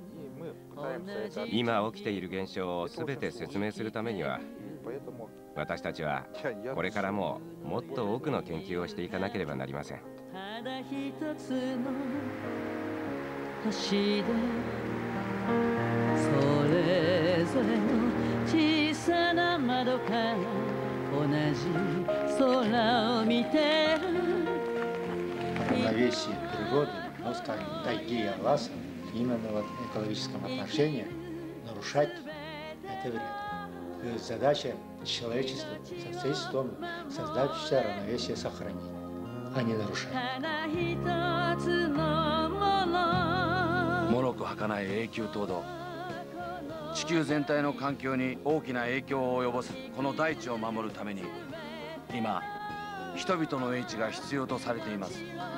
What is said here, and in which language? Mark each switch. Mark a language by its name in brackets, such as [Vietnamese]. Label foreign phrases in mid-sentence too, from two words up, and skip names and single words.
[Japanese] 今起きている現象を全て説明するためには、私たちはこれからももっと多くの研究をしていかなければなりません。ただ一つの星でそれぞれの小さな窓から同じ空を見てる。 [Russian] Равновесие природы, ну, скажем, тайги и леса, именно в экологическом отношении нарушать это вред. Задача человечества состоит в том, создать все равновесие, сохранить, а не нарушать. [Japanese] 脆く儚い永久凍土、地球全体の環境に大きな影響を及ぼすこの大地を守るために、今人々の英知が必要とされています。